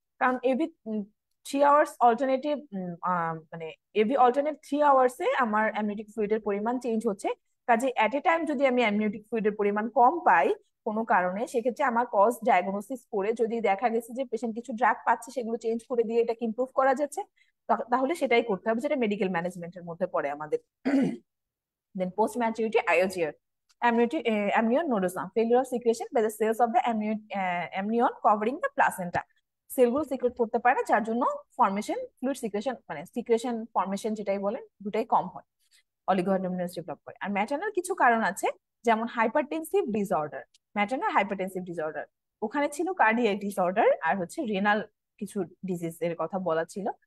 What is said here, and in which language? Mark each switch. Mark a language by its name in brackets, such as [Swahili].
[Bangla] কারণ every 3 hours alternative, মানে every alternate 3 আওয়ার্সে আমার অ্যামনিওটিক ফ্লুইডের পরিমাণ চেঞ্জ হচ্ছে। কাজে এট এ টাইম যদি আমি অ্যামনিওটিক ফ্লুইডের পরিমাণ কম পাই কোনো কারণে, সেক্ষেত্রে আমার কজ ডায়াগনোসিস করে যদি দেখা গেছে যে পেশেন্ট কিছু ড্রাগ পাচ্ছে, সেগুলো চেঞ্জ করে দিয়ে এটাকে ইমপ্রুভ করা যাচ্ছে, তাহলে সেটাই করতে হবে, যেটা মেডিকেল ম্যানেজমেন্টের মধ্যে পড়ে আমাদের। [English] Then post maturity IUGR, amnion nodosum, failure of secretion by the cells of the amnion covering the placenta. [Bangla] সেলগুলো সিক্রেট করতে পারে না, যার জন্য ফর্মেশন, ফ্লুইড সিক্রেশন, মানে সিক্রেশন ফর্মেশন যেটাই বলেন, দুটাই কম হয়, অলিগোহাইড্রোমিয়াস ডেভেলপ করে। আর ম্যাটারনাল কিছু কারণ আছে, যেমন hypertensive disorder, maternal hypertensive disorder, ওখানে ছিল কার্ডিয়াক ডিসঅর্ডার আর হচ্ছে রেনাল কিছু ডিজিজ এর কথা বলা ছিল।